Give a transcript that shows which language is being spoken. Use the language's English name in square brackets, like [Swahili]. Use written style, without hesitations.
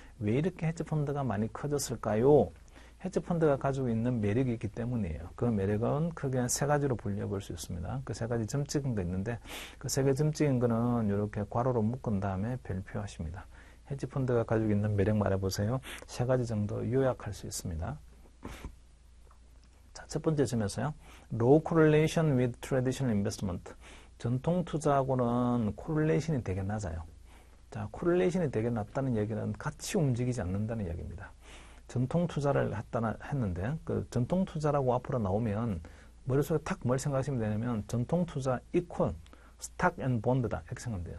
[Korean] 왜 이렇게 헤지 펀드가 많이 커졌을까요? 헤지 펀드가 가지고 있는 매력이 있기 때문이에요. 그 매력은 크게 세 가지로 분류해 볼 수 있습니다. 그 세 가지 점 찍은 거 있는데 그 세 가지 점 찍은 거는 이렇게 괄호로 묶은 다음에 별표하십니다. 헤지 펀드가 가지고 있는 매력 말해보세요. 세 가지 정도 요약할 수 있습니다. 자, 첫 번째 점에서요. [English] Low correlation with traditional investment. [Korean] 전통 투자하고는 코릴레이션이 되게 낮아요. 자, 코릴레이션이 되게 낮다는 얘기는 같이 움직이지 않는다는 얘기입니다. 전통 투자를 했는데 그 전통 투자라고 앞으로 나오면 머릿속에 탁 뭘 생각하시면 되냐면 전통 투자 이퀄 스탁 앤 본드다 이렇게 생각하면 돼요.